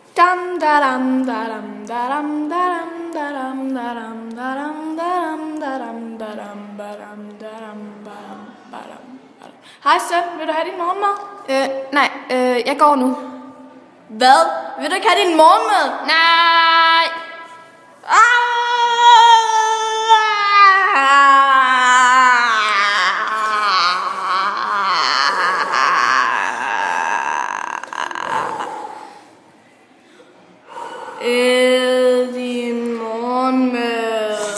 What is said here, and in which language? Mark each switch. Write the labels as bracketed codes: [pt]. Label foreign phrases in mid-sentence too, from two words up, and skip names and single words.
[da] Dam da dam da dam da dam da dam da dam da dam da dam da dam da dam da dam da dam da dam. Hej søn, vil du have din morgenmad? Nej, jeg går nu. Hvad? Vil du ikke have din morgenmad? Nej. Æd din morgenmad.